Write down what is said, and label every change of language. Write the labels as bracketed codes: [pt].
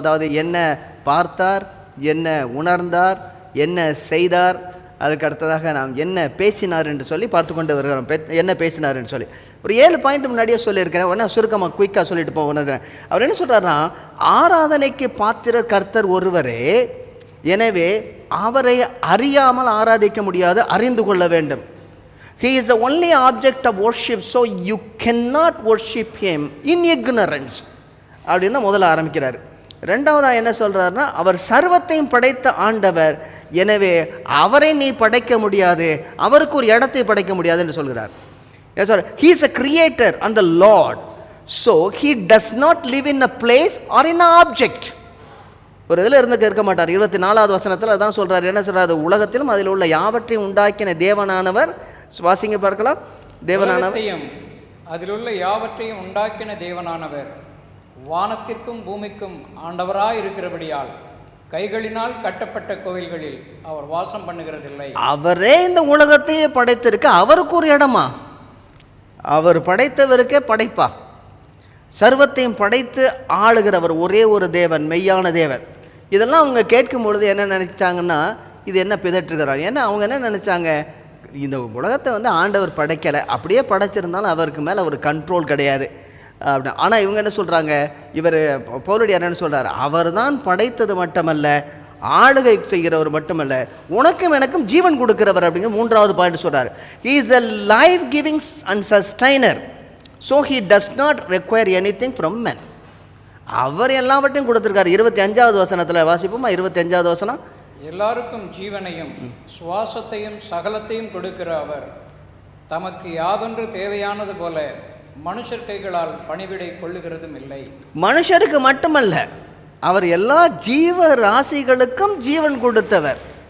[ta] அதாவது என்ன பார்த்தார், என்ன உணர்ந்தார், என்ன செய்தார், அதுக்கு அடுத்ததாக நாம் என்ன பேசினார் என்று சொல்லி பார்த்து கொண்டு வருகிறோம். என்ன பேசினார் என்று சொல்லி ஒரு 7 பாயிண்ட் முன்னாடியே சொல்லியிருக்கிறேன். ஒன்றா சுருக்கமாக குயிக்காக சொல்லிட்டு போகிறேன். அவர் என்ன சொல்கிறாருன்னா, ஆராதனைக்கு பாத்திரர் கர்த்தர் ஒருவரே, எனவே அவரை அறியாமல் ஆராதிக்க முடியாது, அறிந்து கொள்ள வேண்டும். [en] He is the only object of worship, so you cannot worship him in ignorance. [ta] அப்படின்னு முதல்ல ஆரம்பிக்கிறார். ரெண்டாவதாக என்ன சொல்கிறாருன்னா, அவர் சர்வத்தையும் படைத்த ஆண்டவர், எனவே அவரை நீ படைக்க முடியாது, அவருக்கு ஒரு இடத்தை படைக்க முடியாது என்று சொல்கிறார். [en] He is a creator and the Lord, so he does not live in a place or in an object. [ta] ஒரு இதில் இருக்க மாட்டார். 24வது வசனத்தில் அதான் சொல்கிறார். என்ன சொல்கிறார்? உலகத்திலும் அதில் உள்ள யாவற்றையும் உண்டாக்கின தேவனானவர், வாசிங்க பார்க்கலாம். தேவனானவர் அதிலுள்ள யாவற்றையும் உண்டாக்கின தேவனானவர் வானத்திற்கும் பூமிக்கும் ஆண்டவராயிருக்கிறபடியால் கைகளினால் கட்டப்பட்ட கோவில்களில் அவர் வாசம் பண்ணுகிறதில்லை. அவரே இந்த உலகத்தையே படைத்திருக்க அவருக்கு ஒரு இடமா? அவர் படைத்தவருக்கே படைப்பா? சர்வத்தையும் படைத்து ஆளுகிறவர் ஒரே ஒரு தேவன், மெய்யான தேவன். இதெல்லாம் அவங்க கேட்கும் பொழுது என்ன நினைச்சாங்கன்னா, இது என்ன பிதற்றுகிறார்? ஏன்னா அவங்க என்ன நினச்சாங்க, இந்த உலகத்தை வந்து ஆண்டவர் படைக்கலை, அப்படியே படைச்சிருந்தாலும் அவருக்கு மேலே ஒரு கண்ட்ரோல் கிடையாது அப்படி. ஆனால் இவங்க என்ன சொல்கிறாங்க, இவர் பவுலடியார் என்ன சொல்கிறார், அவர் தான் படைத்தது மட்டுமல்ல, ஆளுகை செய்கிறவர் மட்டுமல்ல, உனக்கும் எனக்கும் ஜீவன் கொடுக்கிறவர் அப்படிங்கிற மூன்றாவது பாயிண்ட் சொல்கிறார். [en] He is a life giving and sustainer, so he does not require anything from men. [ta] அவர் எல்லாவற்றையும் கொடுத்துருக்காரு. 25வது வசனத்தில் வாசிப்போமா? 25வது வசனம். எல்லாருக்கும் ஜீவனையும் சுவாசத்தையும் சகலத்தையும் கொடுக்கிற அவர் தமக்கு யாதொன்று தேவையானது போல மனுஷர் கைகளால் பணிவிடை கொள்ளுகிறதும் இல்லை. மனுஷருக்கு மட்டுமல்ல, அவர் எல்லா ஜீவ ராசிகளுக்கும் ஜீவன் கொடுத்தவர்.